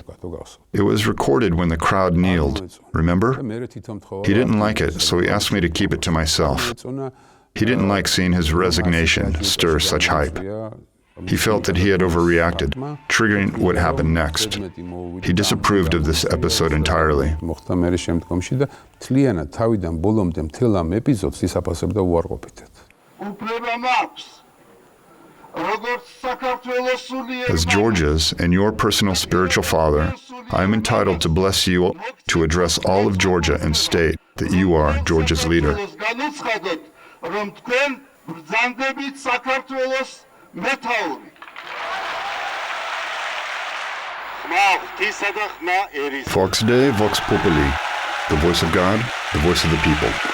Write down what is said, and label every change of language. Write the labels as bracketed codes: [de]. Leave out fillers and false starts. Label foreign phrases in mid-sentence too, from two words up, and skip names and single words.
[en] It was recorded when the crowd kneeled, remember? He didn't like it, so he asked me to keep it to myself. He didn't like seeing his resignation stir such hype. He felt that he had overreacted, triggering what happened next. He disapproved of this episode entirely. [ka] მოხდა მე შემდგომში და თლიანად თავიდან ბოლომდე მთელ ამ ეპიზოდს ისაფასებდა უარყოფითად. [en] As Georgia's and your personal spiritual father, I am entitled to bless you to address all of Georgia and state that you are Georgia's leader. [la] Vox Dei, Vox Populi, [en] the voice of God, the voice of the people.